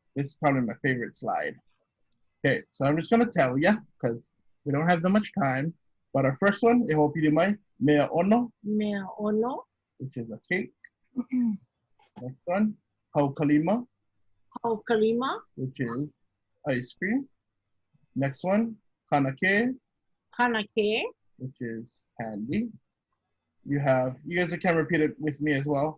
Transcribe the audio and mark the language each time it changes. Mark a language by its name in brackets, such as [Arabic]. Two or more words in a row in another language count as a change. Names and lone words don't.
[English] This is probably my favorite slide. Okay, so I'm just going to tell you because we don't have that much time. But our first one, [Hawaiian] e hoʻopili mai, mea ono. Mea ono. [English] Which is a cake. Next one, haukalima. [Hawaiian] Haukalima. [English] Which is ice cream. Next one, kanake. [Hawaiian] Kanake. [English] Which is candy. You guys can repeat it with me as well.